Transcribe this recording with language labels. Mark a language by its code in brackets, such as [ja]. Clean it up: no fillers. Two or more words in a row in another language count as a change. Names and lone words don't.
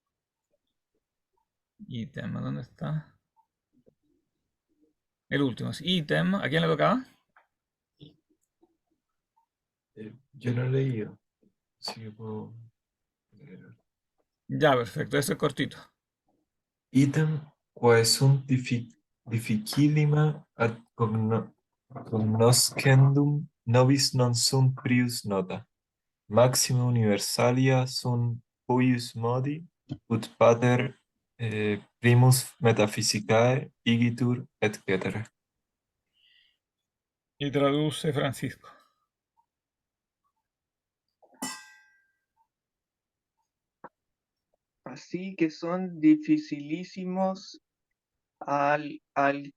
[es] Ítem, ¿dónde está? El último es ítem. ¿A quién le tocaba? Yo no he leído, así que puedo leer. Ya, perfecto. Ese es cortito. [la] Item quae sunt difficilima ad cognoscendum nobis non sunt prius nota. Maxima universalia sunt huius modi, ut pater primus metaphysicae igitur, etc. [es] Y traduce Francisco. así que son dificilísimos al